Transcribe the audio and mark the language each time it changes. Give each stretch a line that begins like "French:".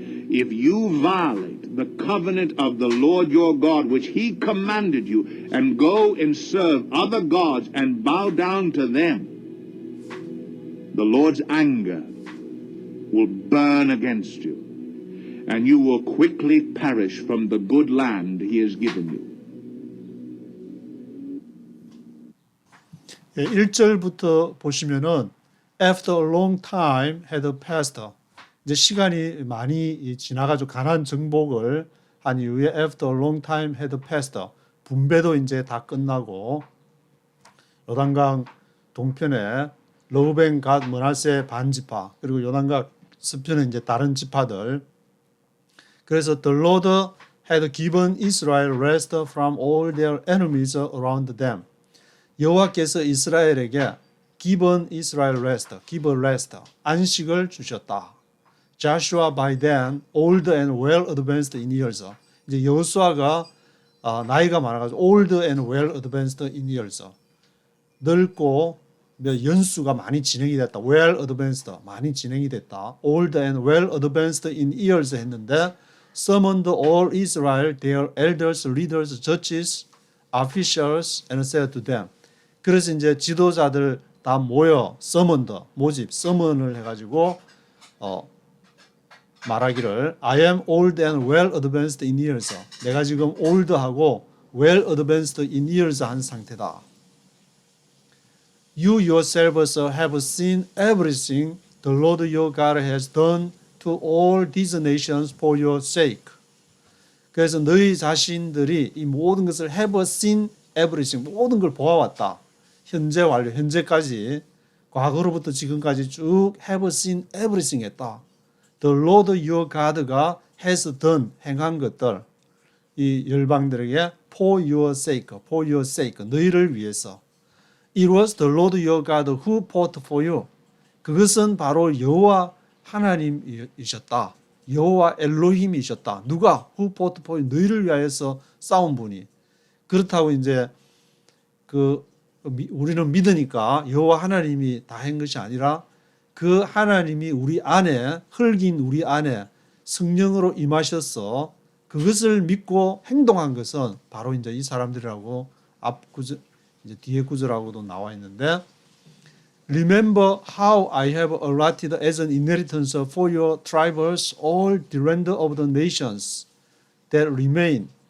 English: If you violate the covenant of the Lord your God, which he commanded you, and go and serve other gods and bow down to them, the Lord's anger will burn against you, and you will quickly perish from the good land he has given you.
Korean: 1절부터 보시면은
English: After a long time had passed,
Korean: 이제 시간이 많이 지나가지고 가나안 정복을 한 이후에 After a long time had passed, 분배도 이제 다 끝나고 요단강 동편에 러브벤, 갓, 므낫세 반지파, 그리고 요단강 서편은 이제 다른 지파들. 그래서
English: The Lord had given Israel rest from all their enemies around them.
Korean: 여호와께서 이스라엘에게
English: given Israel rest, give rest,
Korean: 안식을 주셨다.
English: Joshua by then old and well advanced in years.
Korean: 이제 여호수아가 나이가 많아가지고
English: old and well advanced in years.
Korean: 늙고 연수가 많이 진행이 됐다.
English: well advanced,
Korean: 많이 진행이 됐다.
English: old and well advanced in years
Korean: 했는데
English: summoned all Israel, their elders, leaders, judges, officials, and said to them.
Korean: 그래서 이제 지도자들 다 모여
English: summoned,
Korean: 모집, summon을 해가지고 말하기를
English: I am old and well advanced in years.
Korean: 내가 지금 old하고
English: well advanced in years
Korean: 한 상태다.
English: You yourselves have seen everything the Lord your God has done to all these nations for your sake.
Korean: 그래서 너희 자신들이 이 모든 것을
English: have seen everything,
Korean: 모든 걸 보아왔다. 현재 완료, 현재까지, 과거로부터 지금까지 쭉
English: have seen everything
Korean: 했다.
English: The Lord your God가 has done,
Korean: 행한 것들, 이 열방들에게
English: for your sake,
Korean: 너희를 위해서.
English: It was the Lord your God who fought for you.
Korean: 그것은 바로 여호와 하나님이셨다. 여호와 엘로힘이셨다. 누가?
English: Who fought for you?
Korean: 너희를 위하여서 싸운 분이. 그렇다고 이제 우리는 믿으니까 여호와 하나님이 다 한 것이 아니라 그 하나님이 우리 안에, 흙인 우리 안에 성령으로 임하셔서 그것을 믿고 행동한 것은 바로 이제 이 사람들이라고 앞 구절, 이제 뒤에 구절하고도 나와 있는데,
English: Remember how I have allotted as an inheritance for your tribes all the land of the nations that remain.